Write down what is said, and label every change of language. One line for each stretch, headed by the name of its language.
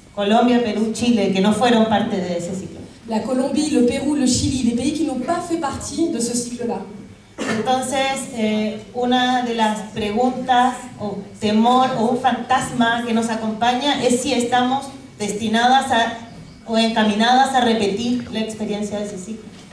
Spanish: Colombia, Perú, Chile, que no fueron parte de ese ciclo.
French: la Colombie, le Pérou, le Chili, des pays qui n'ont pas fait partie de ce cycle-là.
Spanish: Entonces, una de las preguntas o temor o un fantasma que nos acompaña es si estamos destinadas o encaminadas a repetir la experiencia de ese ciclo.